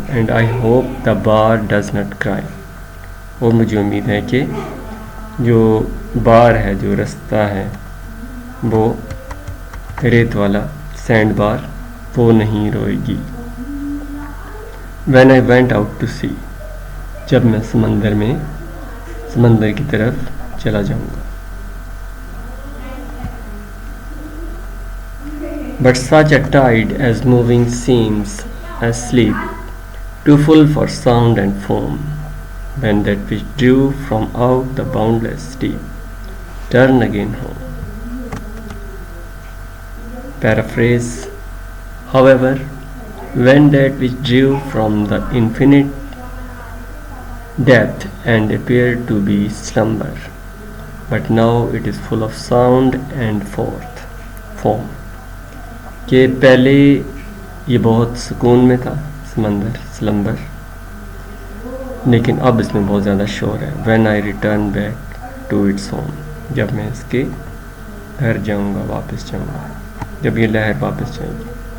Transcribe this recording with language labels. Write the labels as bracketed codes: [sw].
[en] And I hope the bar does not cry. [ur] اور مجھے امید ہے کہ جو بار ہے، جو رستہ ہے، وہ ریت والا سینڈ بار، وہ نہیں روئے گی. [en] When I went out to sea. [ur] جب میں سمندر کی طرف چلا جاؤں گا. [en] But such a tide as moving seems asleep, too full for sound and foam, when that which drew from out the boundless deep, turn again home. Paraphrase. However, when that which drew from the infinite depth and appeared to be slumber, but now it is full of sound and foam. [ur] کہ پہلے یہ بہت سکون میں تھا، سلمبر، لیکن اب اس میں بہت زیادہ شور ہے. [en] when I return back to its home, [ur] جب میں اس کے گھر جاؤں گا, واپس جاؤں گا, جب یہ لہر واپس جائے گی.